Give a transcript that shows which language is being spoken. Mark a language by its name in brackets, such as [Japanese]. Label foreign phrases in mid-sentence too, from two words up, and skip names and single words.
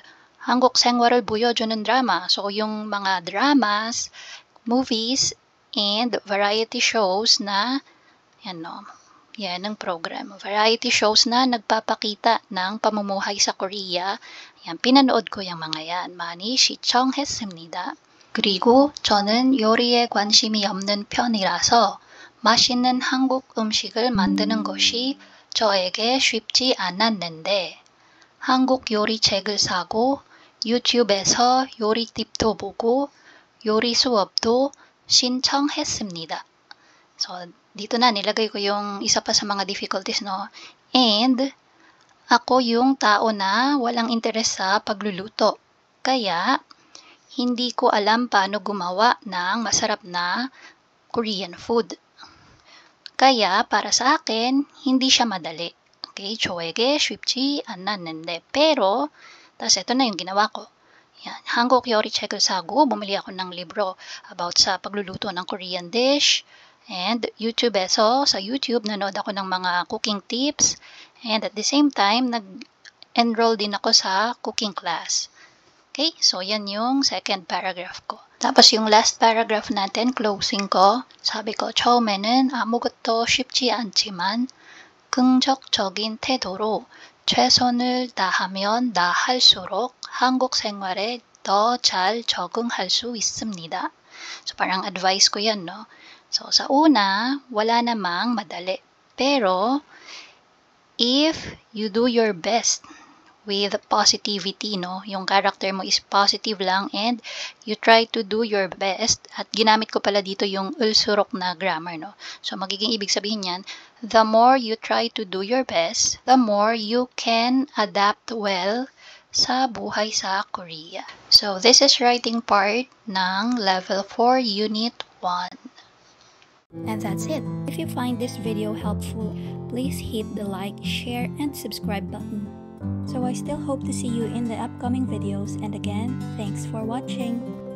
[Korean] 한국 생활을 보여주는 [Filipino] drama, so yung mga [English] dramas, movies, and variety shows [Filipino] na, yan no, yan ang program. [English] Variety shows [Filipino] na nagpapakita ng pamumuhay sa Korea. Yan, pinanood ko yung mga yan. [Korean] 많이 시청했습니다. 그리고 저는 요리에 관심이 없는 편이라서 맛있는 한국 음식을 만드는 것이 저에게 쉽지 않았는데 한국 요리 책을 사고 유튜브에서 요리 팁도 보고 요리 수업도 신청했습니다. [Filipino] So, dito na nilagay ko yung isa pa sa mga difficulties, no? And ako yung tao na walang interes sa pagluluto. Kaya, hindi ko alam paano gumawa ng masarap na [English] Korean food. [Filipino] Kaya, para sa akin, hindi siya madali. [Korean] Okay, 저에게 쉽지 않았는데. [Filipino] Pero, tas ito na yung ginawa ko. Yan, [Korean] 한국 요리 책을 사고 [Filipino] bumili ako ng libro about sa pagluluto ng [English] Korean dish. [Filipino] And YouTube에서, sa YouTube, nanood ako ng mga [English] cooking tips. And at the same time, [Filipino] nag-enroll din ako sa cooking class. Okay, so yan yung second paragraph ko. Tapos yung last paragraph natin, closing ko, sabi ko, [Korean] 처음에는 아무것도 쉽지 않지만 긍정적인 태도로 최선을 다하면 나할수록 한국 생활에 더 잘 적응할 수 있습니다. [Filipino] So parang advice ko yan, no? So sa una, wala namang madali. [English] Pero if you do your best with positivity, no? Yung character mo is positive lang and you try to do your best. [Filipino] At ginamit ko pala dito yung ulsurok na grammar, no? So magiging ibig sabihin yan, [English] the more you try to do your best, the more you can adapt well [Filipino] sa buhay sa Korea. [English] So this is writing part ng level 4 unit 1. And that's it. If you find this video helpful, please hit the like, share, and subscribe button. So I still hope to see you in the upcoming videos, and again, thanks for watching.